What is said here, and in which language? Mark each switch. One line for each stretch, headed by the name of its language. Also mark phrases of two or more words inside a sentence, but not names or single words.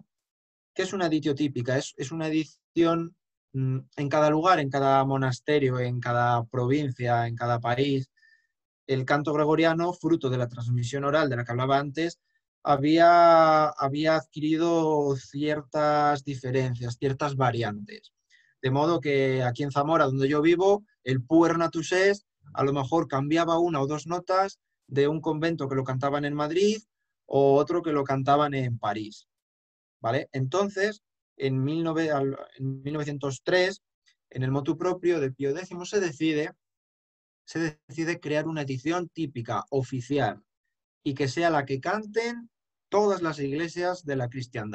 Spanish: ¿Qué es una editio típica? Es una edición en cada lugar, en cada monasterio, en cada provincia, en cada país. El canto gregoriano, fruto de la transmisión oral de la que hablaba antes, había adquirido ciertas diferencias, ciertas variantes. De modo que aquí en Zamora, donde yo vivo, el
Latin: puer natus est
Spanish: a lo mejor cambiaba una o dos notas de un convento que lo cantaban en Madrid o otro que lo cantaban en París. ¿Vale? Entonces, en 1903, en el
Latin: motu propio
Spanish: de Pío X, se decide crear una edición típica, oficial, y que sea la que canten todas las iglesias de la cristiandad.